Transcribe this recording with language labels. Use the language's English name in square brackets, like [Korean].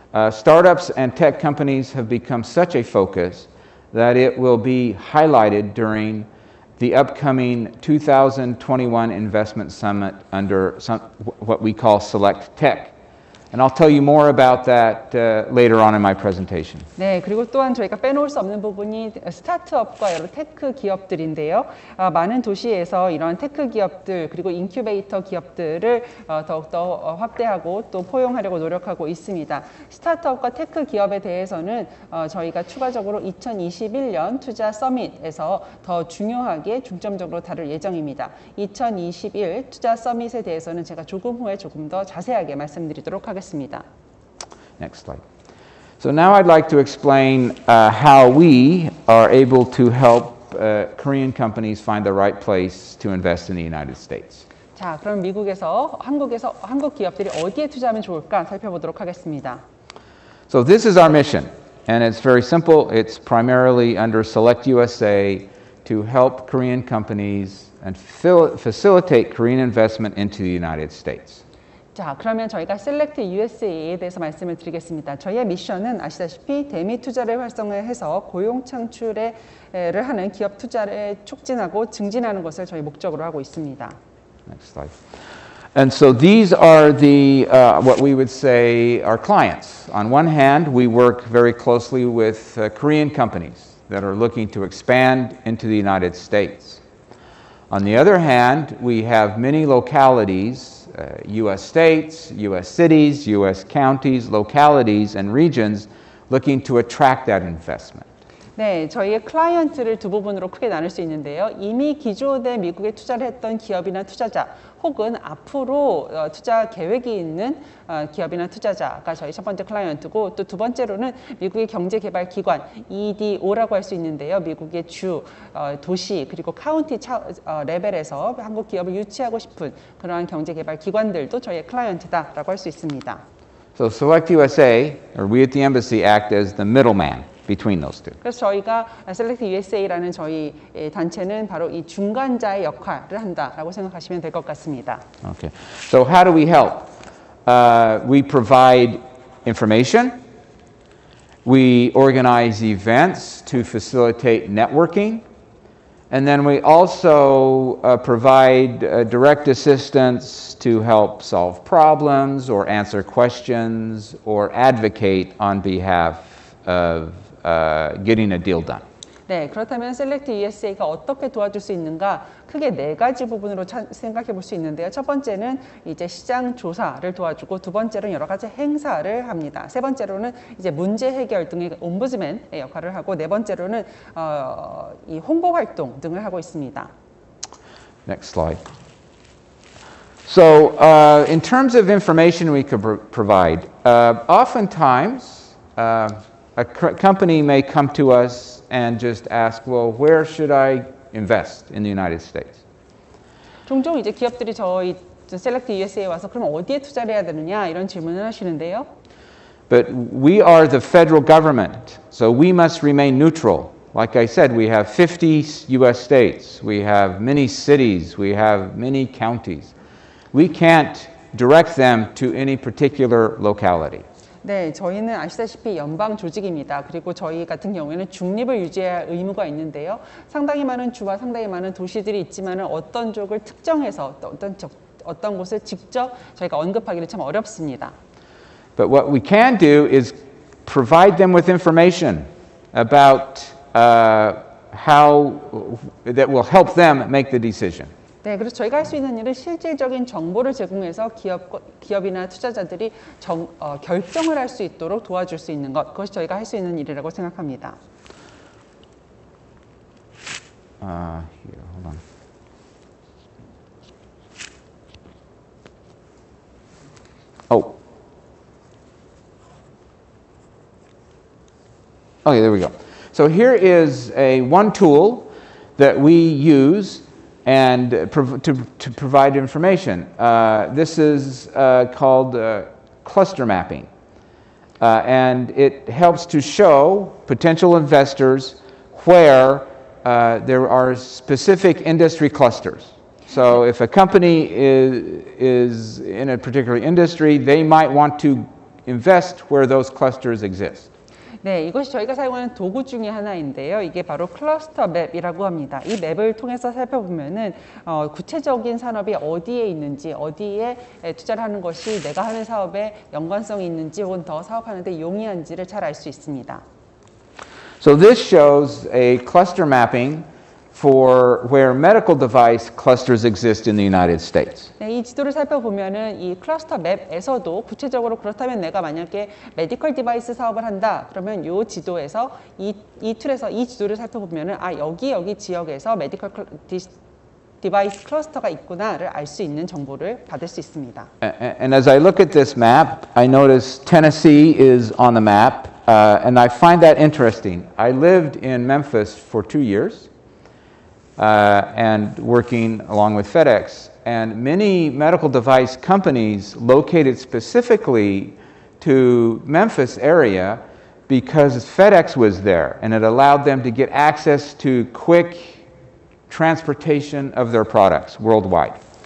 [English] Startups and tech companies have become such a focus that it will be highlighted during the upcoming 2021 Investment Summit under what we call Select Tech. And I'll tell you more about that later on in my presentation. [Korean] 네, 그리고 또한 저희가 빼놓을 수 없는 부분이 스타트업과 여러 테크 기업들인데요. 많은 도시에서 이런 테크 기업들, 그리고 인큐베이터 기업들을 더욱더 확대하고 또 포용하려고 노력하고 있습니다. 스타트업과 테크 기업에 대해서는 저희가 추가적으로 2021년 투자 서밋에서 더 중요하게 중점적으로 다룰 예정입니다. 2021 투자 서밋에 대해서는 제가 조금 후에 조금 더 자세하게 말씀드리도록 하겠습니다. [English] Next slide. So now I'd like to explain how we are able to help Korean companies find the right place to invest in the United States. [Korean] 자, 그럼 한국에서 한국 기업들이 어디에 투자하면 좋을까 살펴보도록 하겠습니다. [English] So this is our mission, and it's very simple. It's primarily under Select USA to help Korean companies and facilitate Korean investment into the United States. [Korean] 자, 그러면 저희가 Select USA에 대해서 말씀을 드리겠습니다. 저희의 미션은 아시다시피 대미 투자를 활성화해서 고용 창출을 하는 기업 투자를 촉진하고 증진하는 것을 저희 목적으로 하고 있습니다. [English] Next slide. And so these are the what we would say our clients. On one hand, we work very closely with Korean companies that are looking to expand into the United States. On the other hand, we have many localities, U.S. states, U.S. cities, U.S. counties, localities, and regions looking to attract that investment. [Korean] 네, 저희의 클라이언트를 두 부분으로 크게 나눌 수 있는데요. 이미 기존에 미국에 투자를 했던 기업이나 투자자 혹은 앞으로 투자 계획이 있는 기업이나 투자자가 저희 첫 번째 클라이언트고 또 두 번째로는 미국의 경제개발기관 EDO라고 할 수 있는데요. 미국의 주, 도시 그리고 카운티 레벨에서 한국 기업을 유치하고 싶은 그러한 경제개발기관들도 저희의 클라이언트다라고 할 수 있습니다. [English] So Select USA, or we at the embassy, act as the middleman between those two. [Korean] 그래서 저희가 Select USA라는 저희 단체는 바로 이 중간자의 역할을 한다라고 생각하시면 될 것 같습니다. [English] Okay. So how do we help? We provide information. We organize events to facilitate networking. And then we also provide direct assistance to help solve problems or answer questions or advocate on behalf of getting a deal done. [Korean] 네, 그렇다면 Select USA가 어떻게 도와줄 수 있는가? 크게 네 가지 부분으로 생각해 볼 수 있는데요. 첫 번째는 이제 시장 조사를 도와주고 두 번째로는 여러 가지 행사를 합니다. 세 번째로는 이제 문제 해결 등의 옴부즈맨의 역할을 하고 네 번째로는 이 홍보 활동 등을 하고 있습니다. [English] Next slide. So, in terms of information we could provide, oftentimes a company may come to us and just ask, well, where should I invest in the United States? [Korean] 종종 이제 기업들이 저희 Select USA에 와서 그럼 어디에 투자를 해야 되느냐 이런 질문을 하시는데요. [English] But we are the federal government, so we must remain neutral. Like I said, we have 50 U.S. states, we have many cities, we have many counties. We can't direct them to any particular locality. [Korean] 네, 저희는 아시다시피 연방 조직입니다. 그리고 저희 같은 경우에는 중립을 유지해야 할 의무가 있는데요. 상당히 많은 주와 상당히 많은 도시들이 있지만 어떤 쪽을 특정해서 어떤 곳을 직접 저희가 언급하기는 참 어렵습니다. [English] But what we can do is provide them with information about how that will help them make the decision. [Korean] 네, 그래서 저희가 할 수 있는 일은 실질적인 정보를 제공해서 기업이나 투자자들이 결정을 할 수 있도록 도와줄 수 있는 것, 그것이 저희가 할 수 있는 일이라고 생각합니다. [English] Here, hold on. Oh. Okay, there we go. So here is one tool that we use and to provide information. This is called cluster mapping. And it helps to show potential investors where there are specific industry clusters. So if a company is in a particular industry, they might want to invest where those clusters exist. [Korean] 네, 이것이 저희가 사용하는 도구 중에 하나인데요. 이게 바로 클러스터 맵이라고 합니다. 이 맵을 통해서 살펴보면은 구체적인 산업이 어디에 있는지, 어디에 투자를 하는 것이 내가 하는 사업에 연관성이 있는지 혹은 더 사업하는 데 용이한지를 잘 알 수 있습니다. [English] So this shows a cluster mapping for where medical device clusters exist in the United States. [Korean] 네, 이 지도를 살펴보면은 이 클러스터 맵에서도 구체적으로 그렇다면 내가 만약에 메디컬 디바이스 사업을 한다. 그러면 이 지도에서 이 툴에서 이 지도를 살펴보면은 여기 지역에서 메디컬 디바이스 클러스터가 있구나를 알 수 있는 정보를 받을 수 있습니다. [English] And as I look at this map, I notice Tennessee is on the map, and I find that interesting. I lived in Memphis for 2 years. And working along with FedEx. And many medical device companies located specifically to Memphis area because FedEx was there and it allowed them to get access to quick transportation of their products worldwide.